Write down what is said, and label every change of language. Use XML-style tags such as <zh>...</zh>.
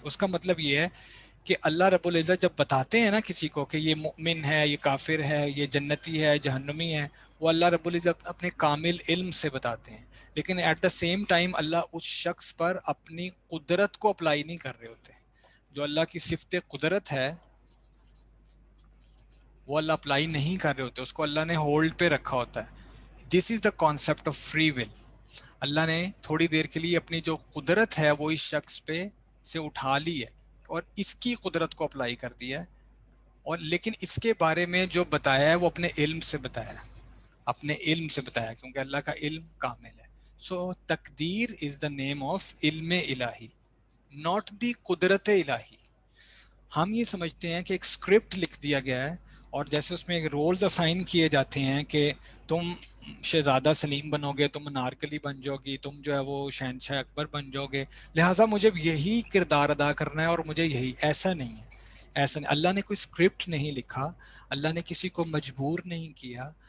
<ur>اس کا مطلب یہ ہے کہ اللہ رب العزت جب بتاتے ہیں نا کسی کو کہ یہ مؤمن ہے، یہ کافر ہے، یہ جنتی ہے، جہنمی ہے، وہ اللہ رب العزت اپنے کامل علم سے بتاتے ہیں. لیکن</ur> <en>at the same time</en> <ur>اللہ اس شخص پر اپنی قدرت کو اپلائی نہیں کر رہے ہوتے. جو اللہ کی صفت قدرت ہے وہ اللہ اپلائی نہیں کر رہے ہوتے، اس کو اللہ نے ہولڈ پہ رکھا ہوتا ہے.</ur> <en>This is the concept of free will.</en> <ur>اللہ نے تھوڑی دیر کے لیے اپنی جو قدرت ہے وہ اس شخص پہ سے اٹھا لی ہے اور اس کی قدرت کو اپلائی کر دیا ہے. اور لیکن اس کے بارے میں جو بتایا ہے وہ اپنے علم سے بتایا ہے، اپنے علم سے بتایا، کیونکہ اللہ کا علم کامل ہے.</ur> <en>So تقدیر is the name of علم الہی، ناٹ دی قدرت الہی.</en> <ur>ہم یہ سمجھتے ہیں کہ ایک اسکرپٹ لکھ دیا گیا ہے اور جیسے اس میں ایک رولز اسائن کیے جاتے ہیں کہ تم شہزادہ سلیم بنو گے، تم انارکلی بن جاؤ گی، تم جو ہے وہ شہنشاہ اکبر بن جاؤ گے، لہٰذا مجھے یہی کردار ادا کرنا ہے اور مجھے یہی. ایسا نہیں ہے، ایسا نہیں. اللہ نے کوئی اسکرپٹ نہیں لکھا، اللہ نے کسی کو مجبور نہیں کیا.</ur>